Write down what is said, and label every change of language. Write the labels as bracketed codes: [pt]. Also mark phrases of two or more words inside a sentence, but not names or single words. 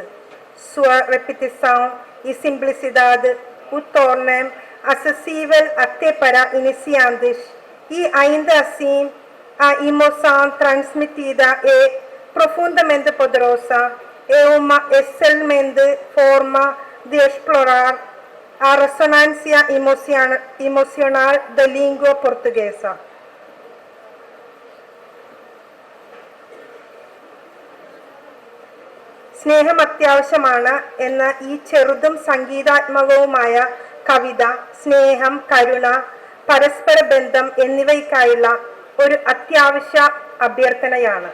[pt] Sua repetição e simplicidade o tornam acessível até para iniciantes e ainda assim a emoção transmitida é profundamente poderosa. É uma excelente forma de explorar a ressonância emocional da língua portuguesa. [ml] സ്നേഹം അത്യാവശ്യമാണ് എന്ന ഈ ചെറുതും സംഗീതാത്മകവുമായ കവിത സ്നേഹം, കരുണ, പരസ്പര ബന്ധം എന്നിവയ്ക്കായുള്ള ഒരു അത്യാവശ്യ അഭ്യർത്ഥനയാണ്.